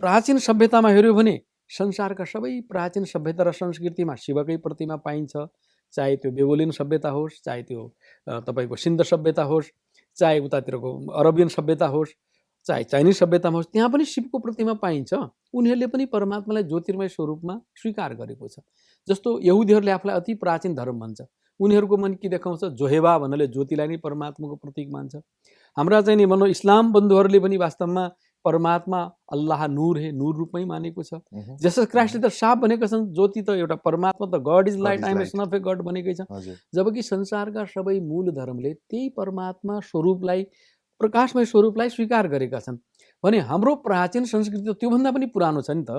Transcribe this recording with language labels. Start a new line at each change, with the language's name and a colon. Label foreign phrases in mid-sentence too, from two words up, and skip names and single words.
Nepali: प्राचीन सभ्यतामा हेऱ्यो भने संसारका सबै प्राचीन सभ्यता र संस्कृतिमा शिवकै प्रतिमा पाइन्छ, चाहे त्यो बेबोलियन सभ्यता होस्, चाहे त्यो तपाईँको सिन्ध सभ्यता होस्, चाहे उतातिरको अरबियन सभ्यता होस्, चाहे चाइनिज सभ्यतामा होस्, त्यहाँ पनि शिवको प्रतिमा पाइन्छ। उनीहरूले पनि परमात्मालाई ज्योतिर्मय स्वरूपमा स्वीकार गरेको छ। जस्तो यहुदीहरूले आफूलाई अति प्राचीन धर्म भन्छ, उनीहरूको मन के देखाउँछ, जोहेबा भन्नाले ज्योतिलाई नै परमात्माको प्रतीक मान्छ। हाम्रा चाहिँ नि भनौँ इस्लाम बन्धुहरूले पनि वास्तवमा परमात्मा अल्लाह नूर हे, नूर रूपमै मानेको छ। जेसस क्राइस्टले त साफ भनेका छन्, ज्योति त एउटा परमात्मा त
English: God is light, I am son of a God
Nepali: भनेकै छ। हजुर। जबकि संसारका सबै मूल धर्मले त्यही परमात्मा स्वरूपलाई, प्रकाशमय स्वरूपलाई स्वीकार गरेका छन् भने हाम्रो प्राचीन संस्कृति त त्योभन्दा पनि पुरानो छ नि त।